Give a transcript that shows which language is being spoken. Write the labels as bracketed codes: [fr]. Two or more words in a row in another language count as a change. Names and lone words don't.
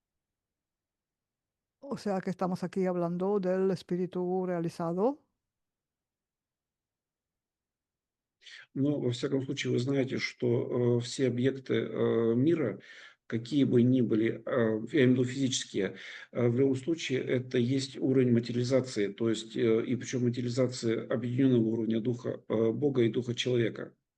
[es] O sea que estamos aquí hablando del espíritu realizado. [ru] Но, во всяком случае, вы знаете, что все объекты мира, какие бы ни были, я имею в виду физические, в любом случае это есть уровень материализации, то есть, и причем материализации объединенного уровня духа Бога и духа человека.